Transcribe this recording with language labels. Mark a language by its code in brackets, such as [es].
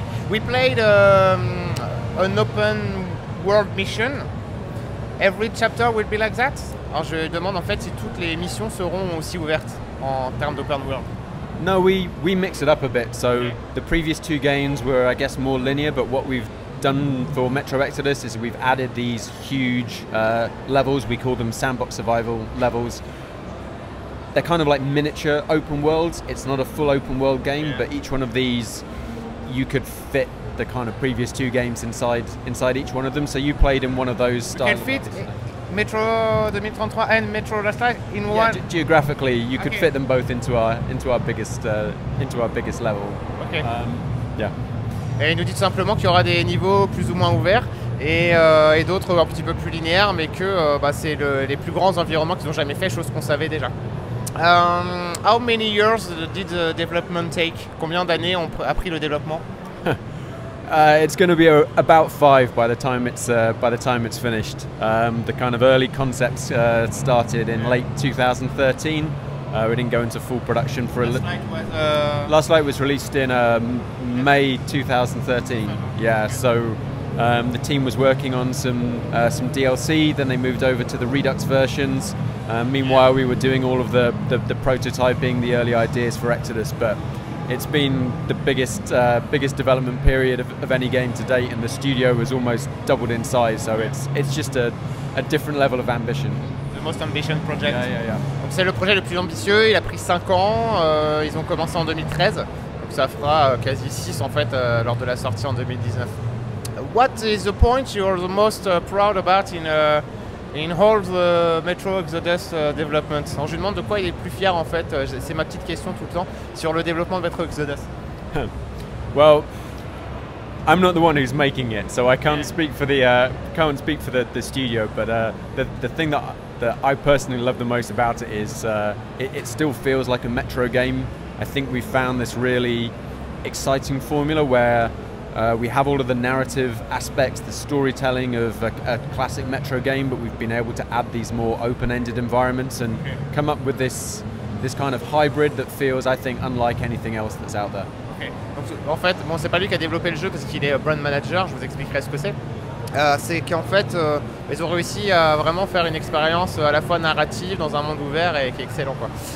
[en] We played an open world mission. Every chapter will be like that? [fr] Alors je demande en fait si toutes les missions seront aussi ouvertes en termes d'open world. [en] No, we mix it up a bit. So the previous two games were, I guess, more linear, but what we've done for Metro Exodus is we've added these huge levels. We call them sandbox survival levels. They're kind of like miniature open worlds. It's not a full open world game, but each one of these, you could fit the kind of previous two games inside each one of them. So you played in one of those styles. You can fit Metro 2033 and Metro Last Light in one. Geographically, you could fit them both into our biggest level. Okay. Yeah. [fr] Et il nous dit tout simplement qu'il y aura des niveaux plus ou moins ouverts et d'autres un petit peu plus linéaires, mais que c'est les plus grands environnements qu'ils ont jamais fait, chose qu'on savait déjà. [en] How many years did the development take? [fr] Combien d'années a pris le développement? [en] It's going to be about 5 by the time it's finished. The kind of early concepts started in late 2013. We didn't go into full production for Last Light was released in May 2013. Yeah, so the team was working on some DLC. Then they moved over to the Redux versions. Meanwhile, we were doing all of the prototyping, the early ideas for Exodus. But it's been the biggest development period of any game to date, and the studio was almost doubled in size. So it's just a different level of ambition. The most ambitious project. Yeah. [fr] Donc c'est le projet le plus ambitieux. Il a pris 5 ans. Ils ont commencé en 2013. Donc ça fera quasi 6 en fait lors de la sortie en 2019. [en] What is the point you're the most proud about in all the Metro Exodus development? [fr] Alors, je lui demande de quoi il est le plus fier en fait. C'est ma petite question tout le temps sur le développement de Metro Exodus. [en] Well, I'm not the one who's making it, so I can't speak for the studio. But the thing that I personally love the most about it is it still feels like a Metro game. I think we found this really exciting formula where we have all of the narrative aspects, the storytelling of a classic Metro game, but we've been able to add these more open-ended environments and come up with this kind of hybrid that feels, I think, unlike anything else that's out there. Okay. [fr] Donc, en fait, bon, c'est pas lui qui a développé le jeu parce qu'il est brand manager, je vous expliquerai ce que c'est. C'est qu'en fait, ils ont réussi à vraiment faire une expérience à la fois narrative dans un monde ouvert et qui est excellent, quoi.